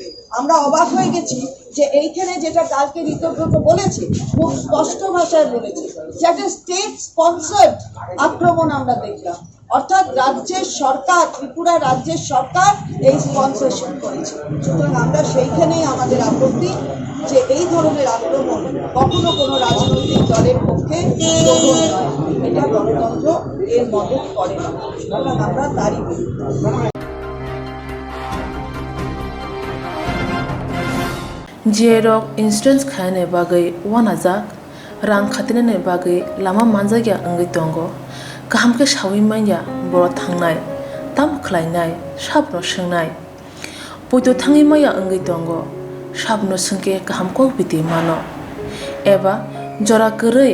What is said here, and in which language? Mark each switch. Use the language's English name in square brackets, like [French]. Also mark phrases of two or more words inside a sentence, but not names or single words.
[Bangla] আমরা অবাক হয়ে গেছি যে এইখানে যেটা কালকে ঋতব্রত বলেছে, খুব স্পষ্ট ভাষায় বলেছে যে একটা [English] state sponsored [Bangla] আক্রমণ আমরা দেখলাম, অর্থাৎ রাজ্যের সরকার, ত্রিপুরা রাজ্যের সরকার এই স্পন্সরশিপ করেছে। সুতরাং আমরা সেইখানেই আমাদের আপত্তি যে এই ধরনের আক্রমণ কখনো কোনো রাজনৈতিক দলের পক্ষে গ্রহণ নয়, এটা গণতন্ত্র এর মদত করে না। সুতরাং আমরা তারই [Bodo] जिएरक इन्सुरेन्स खाने बागै वानाजाक रां खातिने बागै लामा मानजागिया अंगै दंगो गाहामके सावै माइया बर' थांनाय ताम खलायनाय साबनो सोंनाय बयदो थाङै माइया अंगै दंगो साबनो सोंके गाहामको बिदि मानो एबा जरा गोरै